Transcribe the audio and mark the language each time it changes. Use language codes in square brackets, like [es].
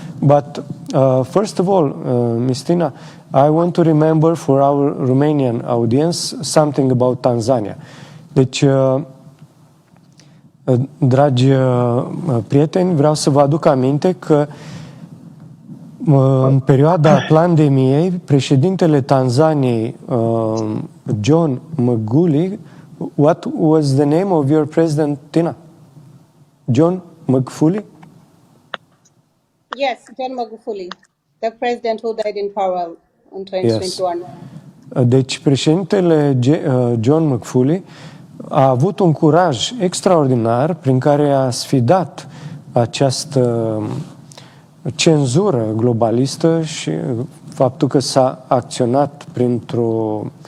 [en] But first of all, Miss Tina, I want to remember for our Romanian audience something about Tanzania. [ro] Deci, dragi prieteni, vreau să vă aduc aminte că în perioada pandemiei, președintele Tanzaniei, John Magufuli, [en] what was the name of your president, Tina? John Magufuli? Yes, John Magufuli, the president who died in power in 2021. Yes. [ro] Deci președintele John Magufuli a avut un curaj extraordinar prin care a sfidat această cenzură globalistă și faptul că s-a acționat printr-o